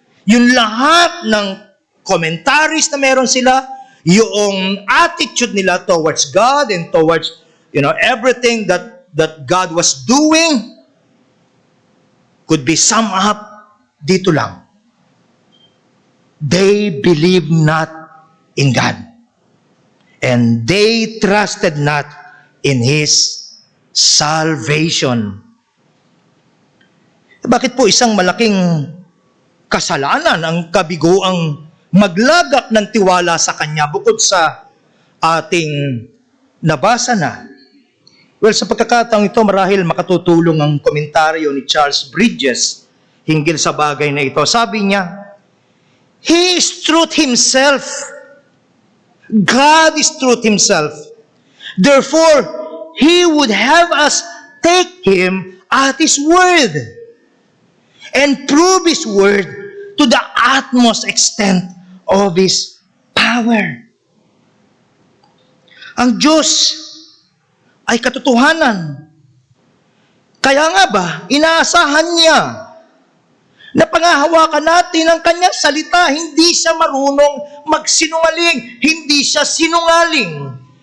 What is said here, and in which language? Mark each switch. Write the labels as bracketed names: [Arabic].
[Filipino] Yung lahat ng commentaries na meron sila, [English] yung attitude nila towards God and towards, everything that God was doing could be summed up [Filipino] dito lang. [English] They believe not in God. And they trusted not in His salvation. [Filipino] Bakit po isang malaking kasalanan ang kabiguang maglagak ng tiwala sa Kanya bukod sa ating nabasa na? Well, sa pagkakataong ito, marahil makatutulong ang komentaryo ni Charles Bridges hinggil sa bagay na ito. Sabi niya, [English] He is truth Himself. God is truth Himself. Therefore, He would have us take Him at His word and prove His word to the utmost extent of His power. [Filipino] Ang Diyos ay katotohanan. Kaya nga ba, inaasahan niya na pangahawakan natin ang Kanyang salita. Hindi siya marunong magsinungaling. Hindi siya sinungaling.